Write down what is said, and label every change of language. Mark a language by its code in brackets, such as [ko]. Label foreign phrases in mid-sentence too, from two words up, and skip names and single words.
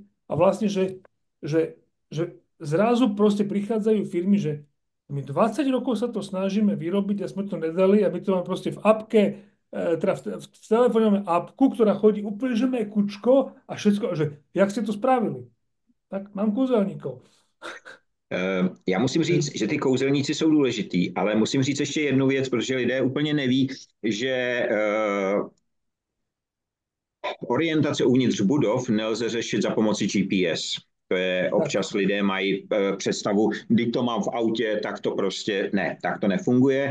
[sk] A vlastne, že zrazu proste prichádzajú firmy, že my 20 rokov sa to snažíme vyrobiť a sme to nedali a my to máme proste v appke, teda v telefóne máme appku, ktorá chodí úplne, že mekučko a všetko, že jak ste to spravili? Tak mám kúzelníkov. [cs] Já musím [sk] Hej. [cs] říct, že ty kouzelníci jsou důležitý, ale musím říct ještě jednu věc, protože lidé úplně neví, že orientace uvnitř budov nelze řešit za pomoci GPS. To je [sk] Tak. [cs] občas lidé mají představu, kdy to mám v autě, tak to prostě ne, tak to nefunguje.